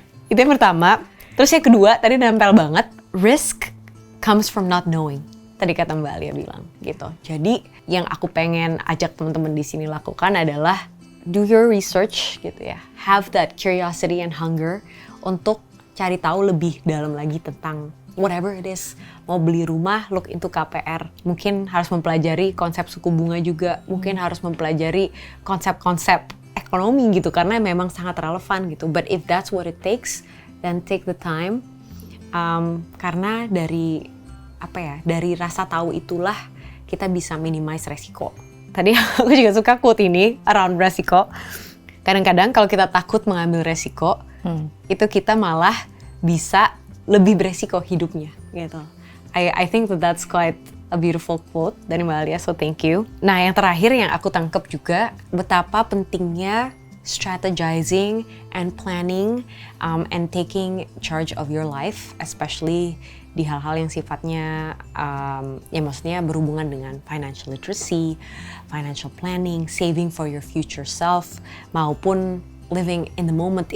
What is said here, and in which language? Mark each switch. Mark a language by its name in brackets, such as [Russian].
[Indonesian] Itu yang pertama. Terus yang kedua, tadi nempel banget. [English] Risk comes from not knowing. [Indonesian] Tadi kata Mbak Alia bilang gitu. Jadi yang aku pengen ajak teman-teman di sini lakukan adalah [English] do your research [Indonesian] gitu ya. [English] Have that curiosity and hunger [Indonesian] untuk cari tahu lebih dalam lagi tentang [English] whatever it is. [Indonesian] Mau beli rumah, [English] look into [Indonesian] KPR. Mungkin harus mempelajari konsep suku bunga juga. Mungkin harus mempelajari konsep-konsep ekonomi gitu. Karena memang sangat relevan gitu. [English] But if that's what it takes, then take the time. [Indonesian] Karena dari rasa tahu itulah kita bisa minimize resiko. Tadi aku juga suka quote ini, around resiko. Kadang-kadang kalau kita takut mengambil resiko, itu kita malah bisa lebih beresiko hidupnya gitu. [English] I think that's quite a beautiful quote [Indonesian] dari [English] Mbak Alia, so thank you. [Indonesian] Nah yang terakhir yang aku tangkap juga betapa pentingnya [English] strategizing and planning and taking charge of your life, especially [Indonesian] di hal-hal yang sifatnya maksudnya berhubungan dengan [English] financial literacy, financial planning, saving for your future self, [Indonesian] maupun [English] living in the moment.